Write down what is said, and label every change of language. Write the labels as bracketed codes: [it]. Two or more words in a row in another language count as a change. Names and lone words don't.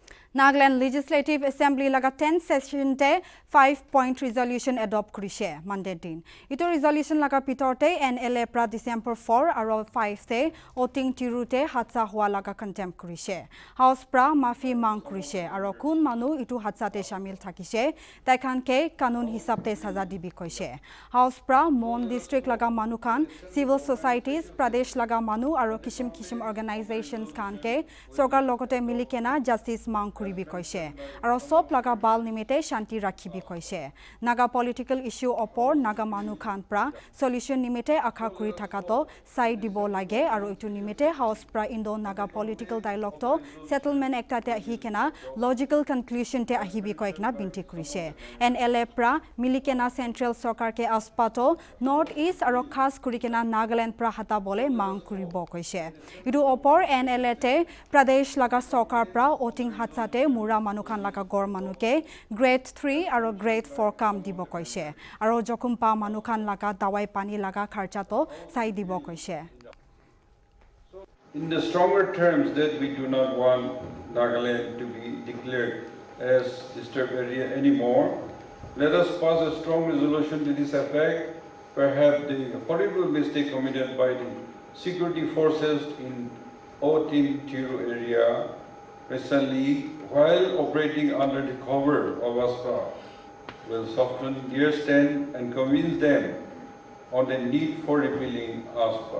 [nag] Nagaland Legislative Assembly laga 10 session te 5-point resolution adopt kurise Monday din. Ito resolution laga pitorte NLA pra December 4 aro 5 te voting tirute hatsa hua laga contempt kurise. House pra mafi mang kurise aro kun manu itu hatsa te shamil thakise taikan ke kanun hisab te saza dibi koise. House pra Mon district laga manu kan [en] civil societies [nag] pradesh laga manu aro kishim organizations kan ke sarkar logote milikena justice mang kuribi koise aro sop laga bal nimite shanti rakhibi koise. [en] Naga political issue [nag] opor naga manu khan pra solution nimite akha kuri thakato sai dibo lage aro itu nimite house pra [en] indo naga political dialogue [nag] to settlement ekta te ahi kena [en] logical conclusion [nag] te ahibi koikna binti kurise. NLA pra milikena central sarkar ke aspato north east aro khas kurikena Nagaland pra hata bole mang kuribo koise. Itu opor NLA te pradesh laga sarkar pra voting hatsa te mura manukan laga gor manuke grade 3 aro grade 4 kam dibo koise aro jokumpa manukan laga dawai pani laga kharcha to sai dibo koise. [en] In the stronger terms that we do not want Nagaland to be declared as disturbed area anymore, let us pass a strong resolution to this effect. Perhaps the horrible mistake committed by the security forces in Thirteenth area recently, while operating under the cover of Afspa, will soften their stand and convince them on the need for repealing Afspa.